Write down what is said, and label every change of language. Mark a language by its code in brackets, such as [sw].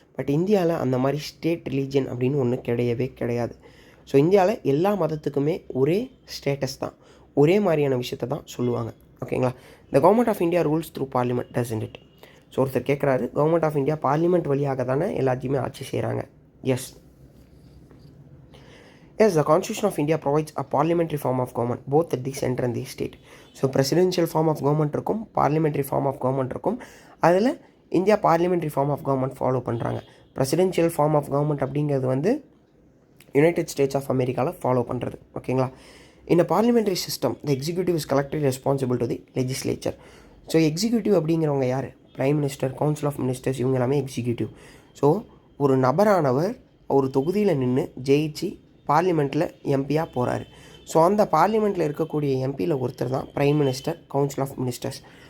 [ta] But இந்தியாவில் அந்த மாதிரி ஸ்டேட் ரிலீஜன் அப்படின்னு ஒன்று கிடையவே கிடையாது. ஸோ இந்தியாவில் எல்லா மதத்துக்குமே ஒரே ஸ்டேட்டஸ் தான், ஒரே மாதிரியான விஷயத்தை தான் சொல்லுவாங்க. ஓகேங்களா? [en] The government of India rules through parliament doesn't it. [ta] So ஒருத்தர் கேட்குறாரு, கவர்மெண்ட் ஆஃப் இந்தியா பார்லிமெண்ட் வழியாக தானே எல்லாத்தையுமே ஆட்சி செய்கிறாங்க [en] Yes. Yes, the Constitution of India provides a parliamentary form of government, both at the center and the state. [ta] So presidential form of government இருக்கும், parliamentary form of government இருக்கும். அதில் India parliamentary form of government follow பண்ணுறாங்க. presidential form of government அப்படிங்கிறது வந்து United states of அமெரிக்காவில் follow பண்ணுறது. ஓகேங்களா? [en] In a parliamentary system, the executive is collectively responsible to the legislature. [ta] So executive அப்படிங்கிறவங்க யார்? Prime minister, council of ministers, இவங்க எல்லாமே எக்ஸிக்யூட்டிவ். ஸோ ஒரு நபரானவர் ஒரு தொகுதியில் நின்று ஜெயிச்சு பார்லிமெண்ட்டில் எம்பியாக போகிறாரு. ஸோ அந்த பார்லிமெண்ட்டில் இருக்கக்கூடிய எம்பியில் ஒருத்தர் தான் prime minister, council of ministers.